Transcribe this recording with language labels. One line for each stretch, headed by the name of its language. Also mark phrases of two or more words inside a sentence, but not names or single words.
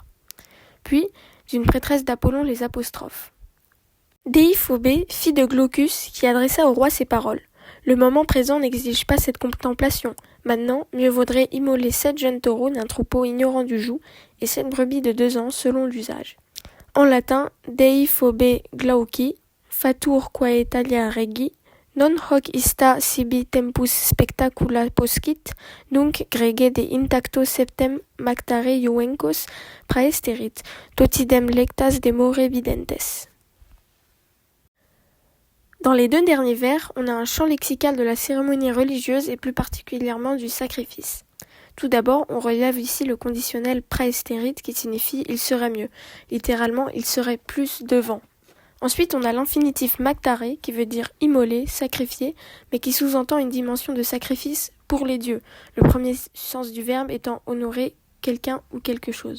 French: Puis, une prêtresse d'Apollon les apostrophe. Déiphobé, fille de Glaucus, qui adressa au roi ces paroles. Le moment présent n'exige pas cette contemplation. Maintenant, mieux vaudrait immoler 7 jeunes taureaux d'un troupeau ignorant du joug et 7 brebis de 2 ans selon l'usage. En latin,
Latin: Déiphobé glauci, fatur quae talia regi, non hoc ista sibi tempus spectacula poscit, nunc grege de intacto septem mactare iuvencos praesterit, totidem lectas demore videntes.
French: Dans les 2 derniers vers, on a un champ lexical de la cérémonie religieuse et plus particulièrement du sacrifice. Tout d'abord, on relève ici le conditionnel praesterit qui signifie « il serait mieux », littéralement « il serait plus devant ». Ensuite, on a l'infinitif mactare qui veut dire « immoler »,« sacrifier », mais qui sous-entend une dimension de sacrifice pour les dieux, le premier sens du verbe étant « honorer quelqu'un ou quelque chose ».